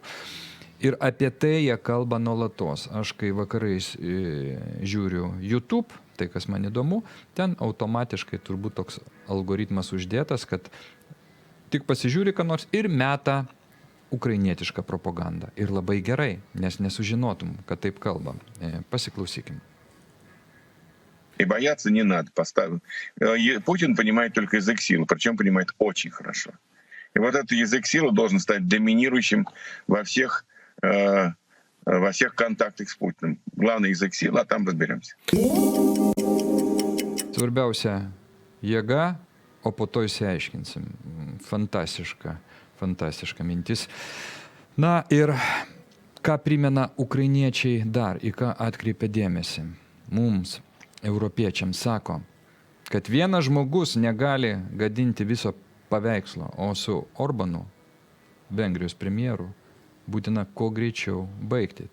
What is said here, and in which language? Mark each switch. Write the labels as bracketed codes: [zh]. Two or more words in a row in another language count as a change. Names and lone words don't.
[lt] Ir apie tai jie kalba nuolatos. Aš kai vakarais žiūriu YouTube, tai kas man įdomu, ten automatiškai turbūt toks algoritmas uždėtas, kad tik pasižiūri ką nors ir meta ukrainietišką propagandą. Ir labai gerai, nes nesužinotum, kad taip kalbam. Pasiklausykim. [ru] И бояться не надо. Путин понимает только язык силы, причем понимает очень хорошо. И вот этот язык силы должен стать доминирующим во всех контактах с Путиным. Главный язык силы, а там разберемся. [lt] Svarbiausia jėga, o po to įsiaiškinsim. Fantastiška mintis. Na ir ką primena ukrainiečiai dar, į ką atkreipia dėmesį. Mums, europiečiams, sako, kad vienas žmogus negali gadinti viso paveikslo, o su Orbanu, Vengrijos premjeru, būtina kuo greičiau baigti.